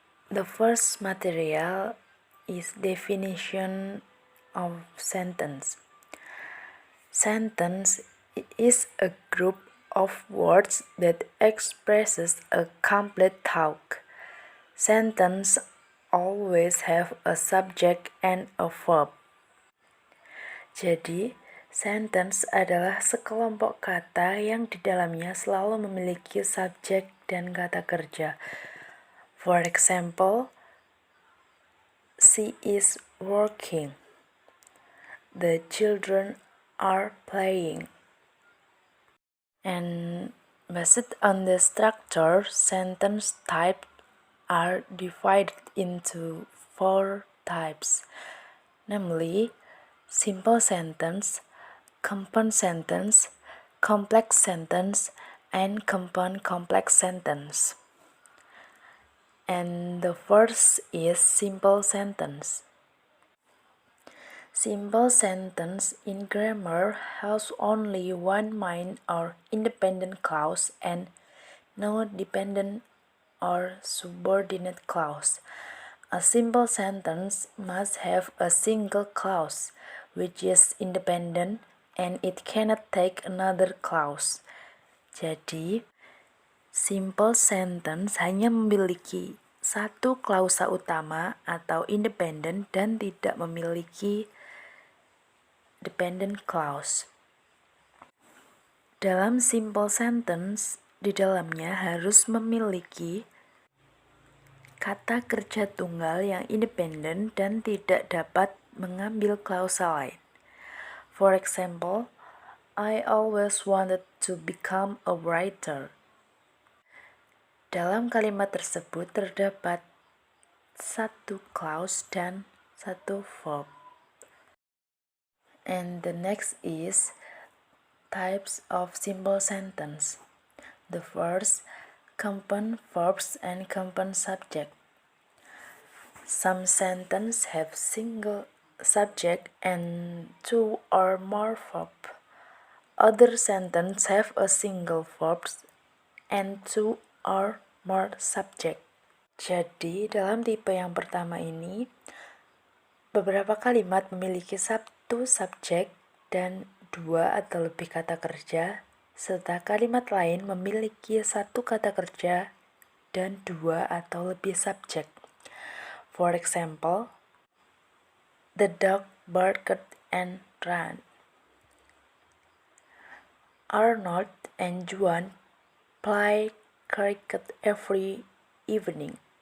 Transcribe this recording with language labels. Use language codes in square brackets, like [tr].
[en] The first material is definition of sentence. Sentence is a group of words that expresses a complete thought. Sentence always have a subject and a verb. [id] Jadi, sentence adalah sekelompok kata yang di dalamnya selalu memiliki subjek dan kata kerja. [en] For example, she is working. The children are playing. And based on the structure, sentence types are divided into 4 types, namely simple sentence, compound sentence, complex sentence, and compound complex sentence. And the first is simple sentence. Simple sentence in grammar has only one main or independent clause and no dependent or subordinate clause. A simple sentence must have a single clause, which is independent, and it cannot take another clause. [id] Jadi, simple sentence hanya memiliki satu klausa utama atau independent dan tidak memiliki dependent clause. Dalam simple sentence, di dalamnya harus memiliki kata kerja tunggal yang independen dan tidak dapat mengambil klausa lain. [en] For example, I always wanted to become a writer. [id] Dalam kalimat tersebut terdapat satu clause dan satu verb. [en] And the next is types of simple sentence. The first, compound verbs and compound subject. Some sentences have single subject and 2 or more verbs. Other sentences have a single verb and 2 or more subject. [id] Jadi, dalam tipe yang pertama ini, beberapa kalimat memiliki satu subjek dan 2 atau lebih kata kerja, serta kalimat lain memiliki satu kata kerja dan 2 atau lebih subjek. [en] For example, the dog barked and ran. Arnold and Juan play cricket every evening.